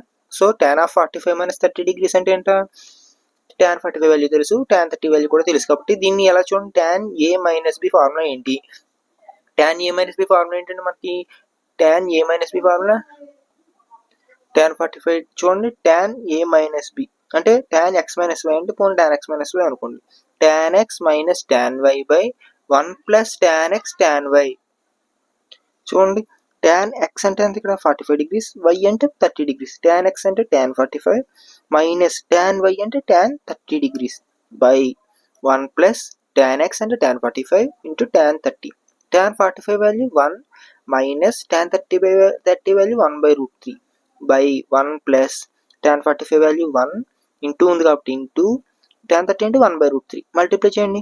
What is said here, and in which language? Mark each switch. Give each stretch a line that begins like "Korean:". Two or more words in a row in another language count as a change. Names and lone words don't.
Telugu: సో
English: tan of 45 - 30 degrees
Telugu: అంటే ఏంట?
English: tan 45 value
Telugu: తెలుసు,
English: tan 30 value
Telugu: కూడా తెలుసు. కాబట్టి దీన్ని ఎలా చూడండి?
English: tan A - B formula
Telugu: ఏంటి?
English: tan A - B formula
Telugu: ఏంటంటే మనకి
English: tan A - B formula
Telugu: tan 45 చూడండి. tan A - B అంటే tan x - y అంటే పోనీ tan x - y అనుకోండి.
English: tan x - tan y/1 + tan x tan y.
Telugu: చూడండి, tan x అంటే ఎంత? ఇక్కడ 45 degrees, y అంటే 30 degrees. tan x అంటే
English: tan 45 minus tan y
Telugu: అంటే
English: tan 30 degrees by 1 plus tan x
Telugu: అంటే
English: tan 45 into tan 30. tan 45 value 1 minus tan 30 value 1/√3 by 1 plus tan 45 value 1 into
Telugu: ఉంది కాబట్టి
English: into tan 30
Telugu: అంటే 1/√3
English: multiply
Telugu: చేయండి.